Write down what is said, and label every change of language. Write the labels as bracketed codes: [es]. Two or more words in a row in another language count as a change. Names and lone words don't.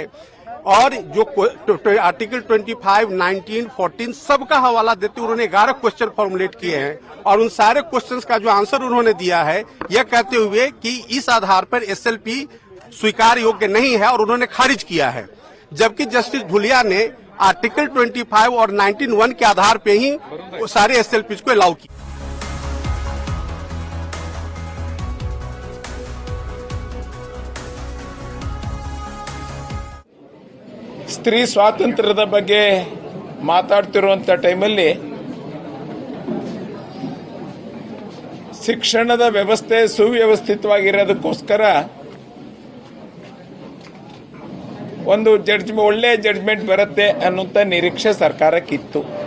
[hi] और जो आर्टिकल 25, 19, 14 सबका हवाला देते उन्होंने 11 [en] question formulate [hi] किए हैं और उन सारे क्वेश्चंस का जो आंसर उन्होंने दिया है यह कहते हुए कि इस आधार पर एसएलपी स्वीकार योग्य नहीं है और उन्होंने खारिज किया है। जबकि जस्टिस धुलिया ने आर्टिकल 25 और 19(1) के आधार पे ही सारे एसएलपी को अलाउ किया। [kn] ಸ್ತ್ರೀ ಸ್ವಾತಂತ್ರ್ಯದ ಬಗ್ಗೆ ಮಾತಾಡ್ತಿರುವಂತ ಟೈಮಲ್ಲಿ ಶಿಕ್ಷಣದ ವ್ಯವಸ್ಥೆ ಸುವ್ಯವಸ್ಥಿತವಾಗಿರೋದಕ್ಕೋಸ್ಕರ ಒಂದು ಒಳ್ಳೆ ಜಡ್ಜ್ಮೆಂಟ್ ಬರುತ್ತೆ ಅನ್ನುವಂತ ನಿರೀಕ್ಷೆ ಸರ್ಕಾರಕ್ಕಿತ್ತು.